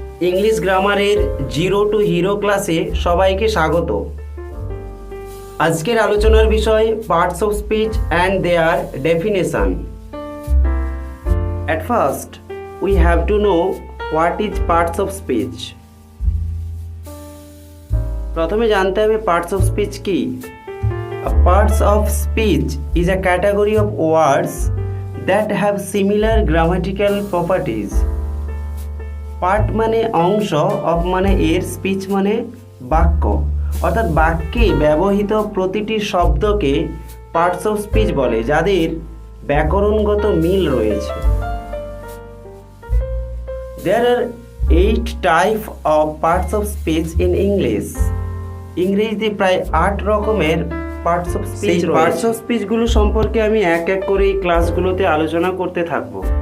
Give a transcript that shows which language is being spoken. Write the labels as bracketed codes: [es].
[bn] English গ্রামারের zero two hero ক্লাসে সবাইকে স্বাগত। আজকের আলোচনার বিষয় parts of speech and there definition. [en] At first, we have to know what is parts of speech. [bn] প্রথমে জানতে হবে পার্টস অফ স্পিচ কি। [en] Parts of speech is a category of words that have similar grammatical properties. [bn] Part মানে অংশ, of মানে এর, speech মানে বাক্য, অর্থাৎ বাক্যে ব্যবহৃত প্রতিটি শব্দকে পার্টস অফ স্পিচ বলে, যাদের ব্যাকরণগত মিল রয়েছে। [en] There are 8 types of parts of speech in English. [bn] ইংরেজিতে প্রায় 8 রকমের পার্টস অফ স্পিচ রয়েছে। পার্টস অফ স্পিচগুলো সম্পর্কে আমি এক এক করে এই ক্লাসগুলোতে আলোচনা করতে থাকব।